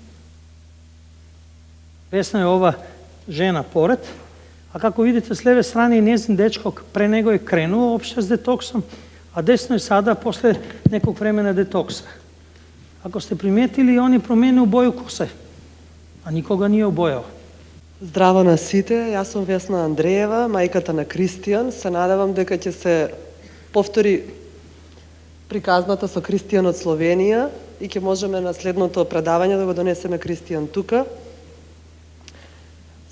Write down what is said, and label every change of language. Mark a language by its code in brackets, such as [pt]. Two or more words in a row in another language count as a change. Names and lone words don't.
[bs] Vesna je ova žena pored, a kako vidite s lijeve strane je njezin dečko, pre nego je krenuo uopšte s detoksom, a desno je sada posle nekog vremena detoksa. Ako ste primijetili, on je promijenio boju kose, a nikoga nije obojao. [mk] Здраво на сите, јас сум Весна Андреева, мајката на Кристијан. Се надевам дека ќе се повтори приказната со Кристијан од Словенија и ќе можеме на следното предавање да го донесеме Кристијан тука.